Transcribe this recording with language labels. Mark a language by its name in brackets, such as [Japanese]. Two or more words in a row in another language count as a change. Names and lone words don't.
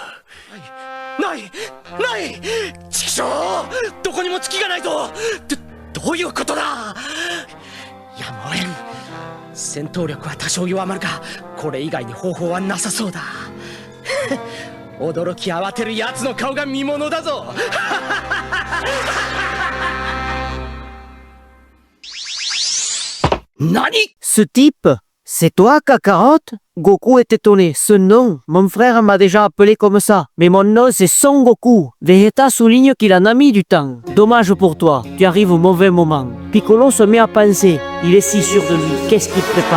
[Japanese] ないチキショーどこにも月がないぞどういうことだやむをえん戦闘力は多少弱まるがこれ以外に方法はなさそうだ驚き慌てる奴の顔が見ものだぞ何 [French] Ce type, c'est toi, Kakarot? Goku est étonné. Ce nom, mon frère m'a déjà appelé comme ça. Mais mon nom, c'est Son Goku. Vegeta souligne qu'il en a mis du temps. Dommage pour toi, tu arrives au mauvais moment. Piccolo se met à penser. Il est si sûr de lui. Qu'est-ce qu'il prépare?